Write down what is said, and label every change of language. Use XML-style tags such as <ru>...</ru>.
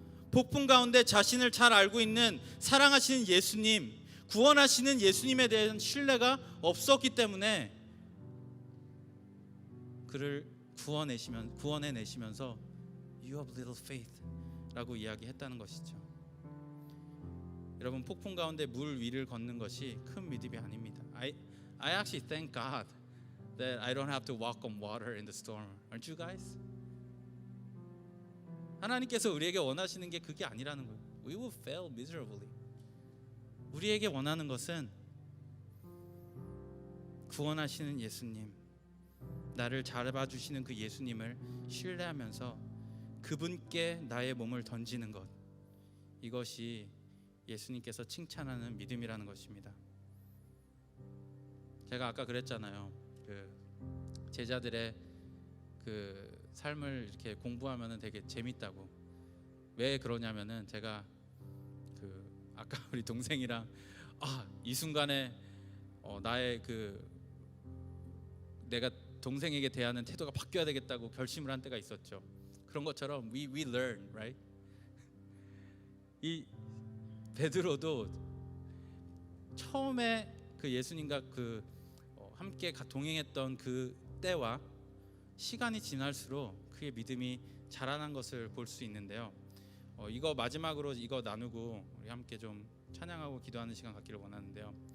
<ko>폭풍 가운데 자신을 잘 알고 있는 사랑하시는 예수님, 구원하시는 예수님에 대한 신뢰가 없었기 때문에 그를 구원해내시면서</ko> <en>You have little faith</en> <ko>라고 이야기했다는 것이죠. 여러분, 폭풍 가운데 물 위를 걷는 것이 큰 믿음이 아닙니다.</ko> <en>I actually thank God that I don't have to walk on water in the storm. Aren't you guys?</en> <ko>하나님께서 우리에게 원하시는 게 그게 아니라는 거예요.</ko> <en>We will fail miserably.</en> <ko>우리에게 원하는 것은 구원하시는 예수님, 나를 잡아주시는 그 예수님을 신뢰하면서 그분께 나의 몸을 던지는 것, 이것이 예수님께서 칭찬하는 믿음이라는 것입니다. 제가 아까 그랬잖아요. 그 제자들의 그 삶을 이렇게 공부하면은 되게 재밌다고. 왜 그러냐면은 제가 그 아까 우리 동생이랑 이 순간에 나의 그 내가 동생에게 대하는 태도가 바뀌어야 되겠다고 결심을 한 때가 있었죠. 그런 것처럼</ko> <en>we learn, right?</en> <ko>이 베드로도 처음에 그 예수님과 그 함께 동행했던 그 때와 시간이 지날수록 그의 믿음이 자라난 것을 볼 수 있는데요. 이거 마지막으로 이거 나누고 우리 함께 좀 찬양하고 기도하는 시간 갖기를 원하는데요.</ko>